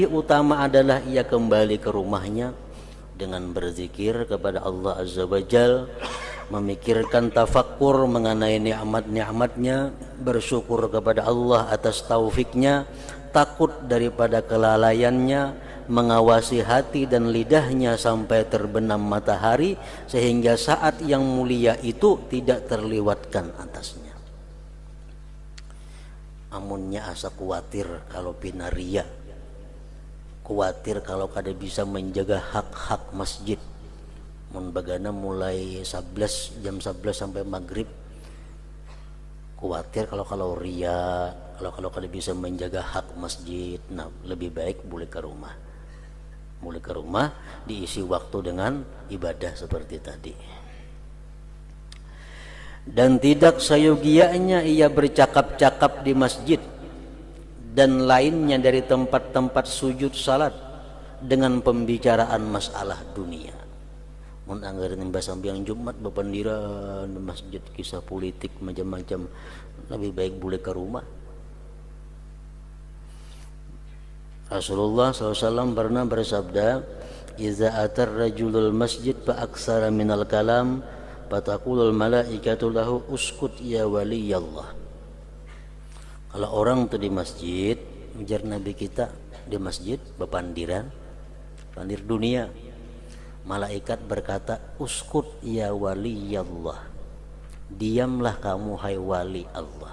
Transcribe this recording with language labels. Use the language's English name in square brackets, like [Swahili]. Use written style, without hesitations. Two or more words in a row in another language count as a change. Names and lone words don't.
[Indonesian] utama adalah ia kembali ke rumahnya dengan berzikir kepada Allah Azza wa Jal, memikirkan tafakkur mengenai nikmat-nikmatnya, bersyukur kepada Allah atas taufiknya, takut daripada kelalaiannya, mengawasi hati dan lidahnya sampai terbenam matahari, sehingga saat yang mulia itu tidak terlewatkan atasnya. [Banjar] Amunnya asa kuatir kalau pinaria, kuatir kalau kada bisa menjaga hak-hak masjid. Mun bagana mulai 11 jam 11 sampai maghrib, kuatir kalau ria, kalau kada bisa menjaga hak masjid. [Indonesian] Nah, lebih baik boleh ke rumah. Boleh ke rumah, diisi waktu dengan ibadah seperti tadi. Dan tidak sayogianya ia bercakap-cakap di masjid dan lainnya dari tempat-tempat sujud salat dengan pembicaraan masalah dunia. [Banjar] Mun anggaran imbas sambiang Jumat bependiran di masjid, kisah politik macam-macam, lebih baik boleh ke rumah. [Indonesian] Rasulullah SAW pernah bersabda, [Arabic] إذا أتى الرجل المسجد فأكثر من الكلام فتقول الملائكة له اسكت يا ولي الله. [Banjar] Kalau orang tuh di masjid, ujar Nabi kita di masjid bepandiran, pandir dunia, malaikat berkata [Arabic] اسكت يا ولي الله, [Banjar] diamlah kamu hai wali Allah.